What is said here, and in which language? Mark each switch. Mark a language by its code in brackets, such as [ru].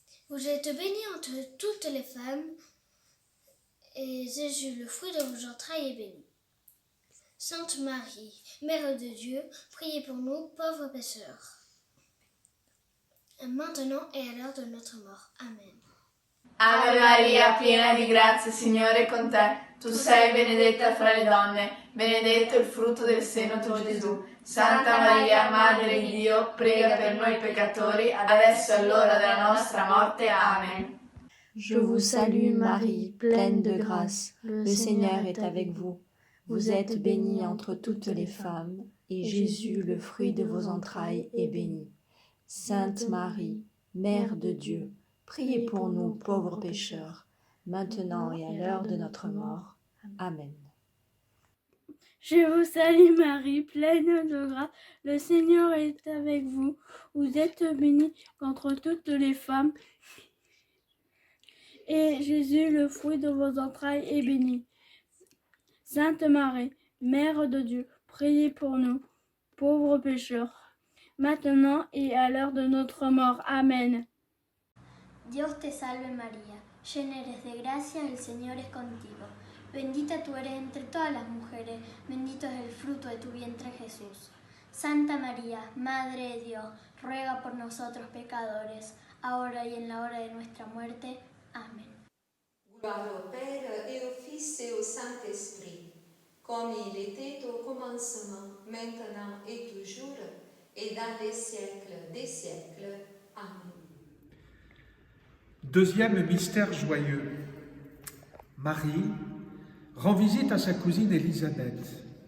[fr] Vous êtes bénie entre toutes les femmes, et Jésus, le fruit de vos entrailles, est béni. Sainte Marie, Mère de Dieu, priez pour nous, pauvres pécheurs, maintenant et à l'heure de notre mort. Amen. [it] Ave Maria, piena di grazia, Signore è con te. Tu sei benedetta fra le donne, benedetto il frutto del seno tuo, Gesù. Santa Maria, Madre di Dio, prega per noi peccatori, adesso è l'ora della nostra morte. Amen. [fr] Je vous salue Marie, pleine de grâce. Le Seigneur est avec vous. Vous êtes bénie entre toutes les femmes, et Jésus, le fruit de vos entrailles, est béni. Sainte Marie, Mère de Dieu, priez pour nous pauvres pécheurs, maintenant et à l'heure de notre mort. Amen. Je vous salue Marie, pleine de grâce. Le Seigneur est avec vous. Vous êtes bénie entre toutes les femmes, et Jésus, le fruit de vos entrailles, est béni. Sainte Marie, Mère de Dieu, priez pour nous, pauvres pécheurs, maintenant et à l'heure de notre mort. Amen. [es] Dios te salve María, llena eres de gracia, el Señor es contigo. Bendita tú eres entre todas las mujeres, bendito es el fruto de tu vientre Jesús. Santa María, Madre de Dios, ruega por nosotros pecadores, ahora y en la hora de nuestra muerte. Amén. [fr] Gloire au Père et au Fils et au Saint-Esprit, comme il était au commencement, maintenant et toujours, et dans les siècles des siècles. Amen. Deuxième mystère joyeux. Marie rend visite à sa cousine Élisabeth.